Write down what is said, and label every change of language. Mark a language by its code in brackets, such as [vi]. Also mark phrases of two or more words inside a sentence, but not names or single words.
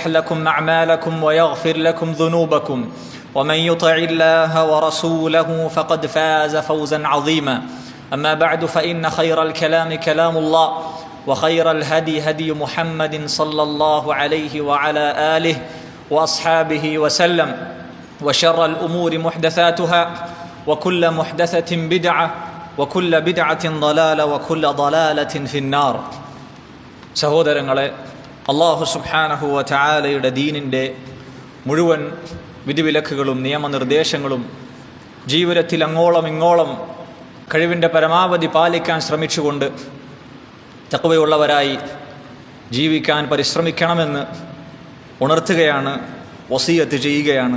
[ar] لكم أعمالكم ويغفر لكم ذنوبكم ومن يطع الله ورسوله فقد فاز فوزا عظيما أما بعد فإن خير الكلام كلام الله وخير الهدي هدي محمد صلى الله عليه وعلى آله وأصحابه وسلم وشر الأمور محدثاتها وكل محدثة بدعة وكل بدعة ضلالة وكل ضلالة في النار. [ml] സഹോദരങ്ങളെ, അല്ലാഹു [ar] سبحانه و تعالى [ml] ദീനിൻ്റെ മുഴുവൻ വിധിവിലക്കുകളും നിയമനിർദ്ദേശങ്ങളും ജീവിതത്തിൽ അങ്ങോളം ഇങ്ങോളം കഴിവിൻ്റെ പരമാവധി പാലിക്കാൻ ശ്രമിച്ചുകൊണ്ട് തഖ്വയുള്ളവരായി ജീവിക്കാൻ പരിശ്രമിക്കണമെന്ന് ഉണർത്തുകയാണ്, വസിയത്ത് ചെയ്യുകയാണ്.